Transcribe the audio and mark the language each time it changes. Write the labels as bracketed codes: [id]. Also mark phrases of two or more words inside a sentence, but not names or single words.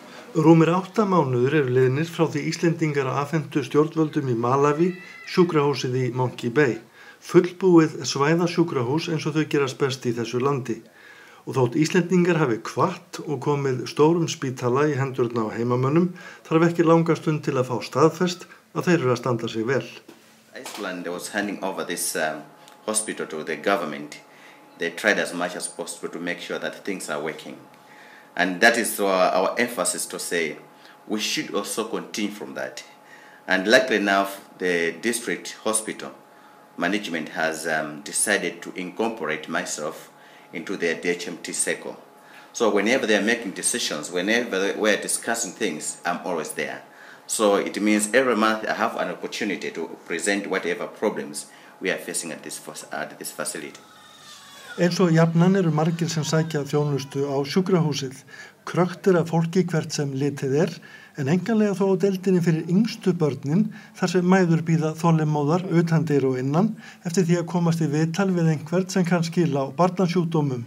[is] Rúmir 8 mánuðir eru liðnir frá því Íslendingar afhentu stjórnvöldum í Malaví sjúkrahúsið í Monkey Bay, fullbúið svæðasjúkrahús eins og þau gerast best í þessu landi. Og þótt Íslendingar hafi hvatt og komið stórum spítala í hendurna á heimamönnum, þarf ekki langa stund til að fá staðfest að þeir eru að standa sig vel. [en] Iceland was handing over this hospital to the government. They tried as much as possible to make sure that things are working. And that is our emphasis to say we should also continue from that. And luckily enough, the district hospital management has decided to incorporate myself into their DHMT circle. So whenever they are making decisions, whenever we are discussing things, I'm always there. So it means every month I have an opportunity to present whatever problems we are facing at this facility. [is] Eins og jafnan eru margir sem sækja þjónustu á sjúkrahúsið. Krökkt af fólki hvert sem litið en enganlega þó á deildinni fyrir yngstu börnin þar sem mæður bíða þolinmóðar utandyra og innan eftir því að komast í viðtal við einhvern sem kann skila á barnasjúkdómum.